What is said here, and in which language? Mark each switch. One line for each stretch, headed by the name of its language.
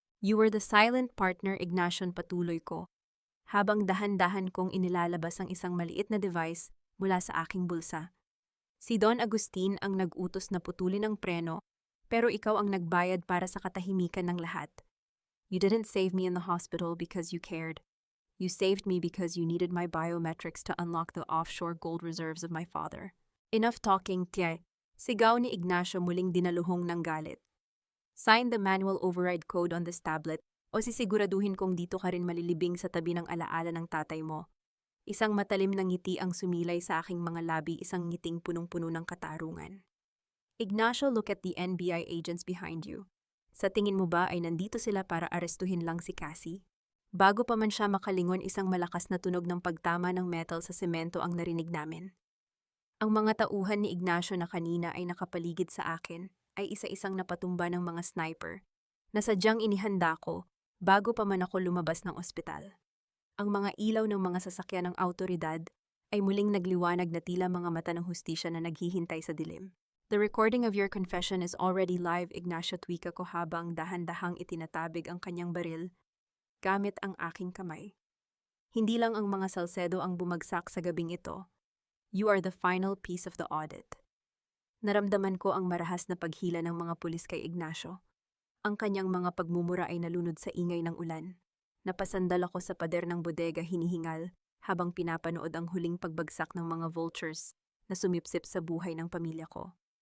English: You were the silent partner,
Filipino: Ignacio, patuloy ko, habang dahan-dahan kong inilalabas ang isang maliit na device mula sa aking bulsa. Si Don Agustin ang nag-utos na putulin ang preno, pero ikaw ang nagbayad para sa katahimikan ng lahat.
English: You didn't save me in the hospital because you cared. You saved me because you needed my biometrics to unlock the offshore gold reserves of my father. Enough talking,
Filipino: Tie. Sigaw ni Ignacio, muling dinaluhong ng galit.
English: Sign the manual override code on this tablet
Filipino: o sisiguraduhin kong dito ka rin malilibing sa tabi ng alaala ng tatay mo. Isang matalim na ngiti ang sumilay sa aking mga labi, isang ngiting punong-puno ng katarungan.
English: Ignacio, look at the NBI agents behind you.
Filipino: Sa tingin mo ba ay nandito sila para arestuhin lang si Cassie? Bago pa man siya makalingon, isang malakas na tunog ng pagtama ng metal sa semento ang narinig namin. Ang mga tauhan ni Ignacio na kanina ay nakapaligid sa akin ay isa-isang napatumba ng mga sniper na sadyang inihanda ko bago pa man ako lumabas ng ospital. Ang mga ilaw ng mga sasakyan ng autoridad ay muling nagliwanag na tila mga mata ng hustisya na naghihintay sa dilim.
English: The recording of your confession is already live,
Filipino: Ignacio, tuwika ko habang dahan-dahang itinatabig ang kanyang baril gamit ang aking kamay. Hindi lang ang mga Salcedo ang bumagsak sa gabing ito.
English: You are the final piece of the audit.
Filipino: Naramdaman ko ang marahas na paghila ng mga pulis kay Ignacio. Ang kanyang mga pagmumura ay nalunod sa ingay ng ulan. Napasandal ako sa pader ng bodega, hinihingal habang pinapanood ang huling pagbagsak ng mga vultures na sumipsip sa buhay ng pamilya ko.